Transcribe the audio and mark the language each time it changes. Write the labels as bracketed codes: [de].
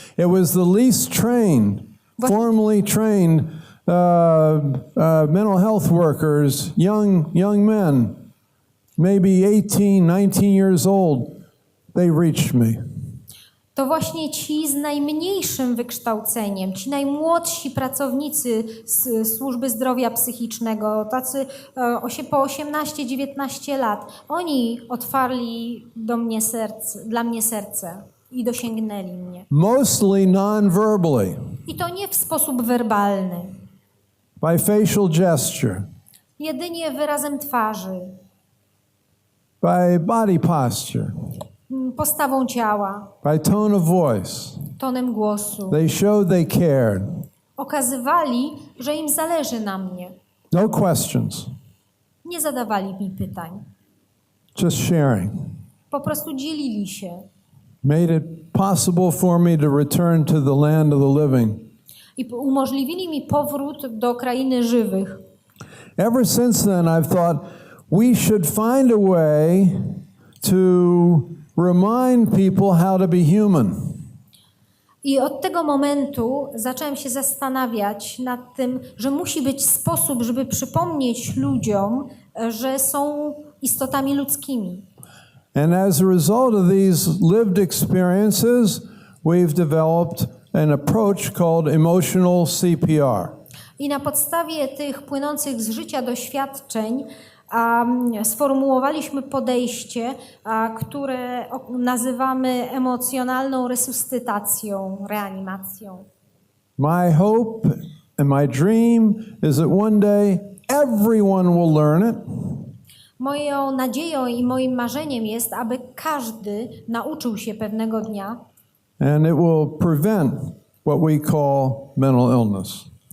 [en] It was the least trained, formally trained mental health workers, young men, maybe 18, 19 years old. They reached me. [pl] To właśnie ci z najmniejszym wykształceniem, ci najmłodsi pracownicy z służby zdrowia psychicznego, tacy po 18-19 lat, oni otwarli dla mnie serce i dosięgnęli mnie. [en] Mostly non-verbally. [pl] I to nie w sposób werbalny, [en] By facial gesture, [pl] jedynie wyrazem twarzy, [en] by body posture, [pl] postawą ciała, [en] by tone of voice. [pl] tonem głosu. [en] They showed they cared. [pl] Okazywali, że im zależy na mnie. [en] No questions, [pl] Nie zadawali mi pytań. [en] just sharing. [pl] Po prostu dzielili się. [en] Made it possible for me to return to the land of the living. [pl] I umożliwili mi powrót do krainy żywych. [en] Ever since then, I've thought we should find a way to remind people how to be human. [pl] I od tego momentu zacząłem się zastanawiać nad tym, że musi być sposób, żeby przypomnieć ludziom, że są istotami ludzkimi. [en] And as a result of these lived experiences, we've developed an approach called emotional CPR. [pl] I na podstawie tych płynących z życia doświadczeń sformułowaliśmy podejście, które nazywamy emocjonalną resuscytacją, reanimacją. [en] My hope and my dream is that one day everyone will learn it. [pl] Moją nadzieją i moim marzeniem jest, aby każdy nauczył się pewnego dnia, [en] And it will prevent what we call mental illness.